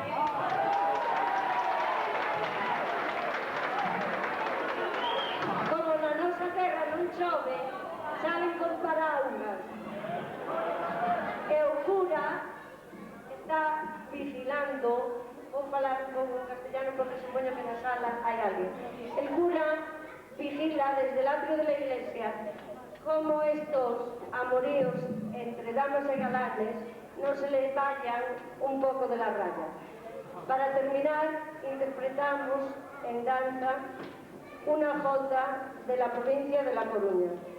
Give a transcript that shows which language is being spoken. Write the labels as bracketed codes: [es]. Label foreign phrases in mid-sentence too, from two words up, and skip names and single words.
[gl] Como na nosa terra non chove, salen con paraugas. E o cura está vigilando, vou falar un pouco en castellano porque supoño que na sala hai alguén. [es] El cura vigila desde el atrio de la iglesia como estos amoríos entre damas e galanes no se les vayan un poco de la raya. Para terminar, interpretamos en danza una jota de la provincia de La Coruña.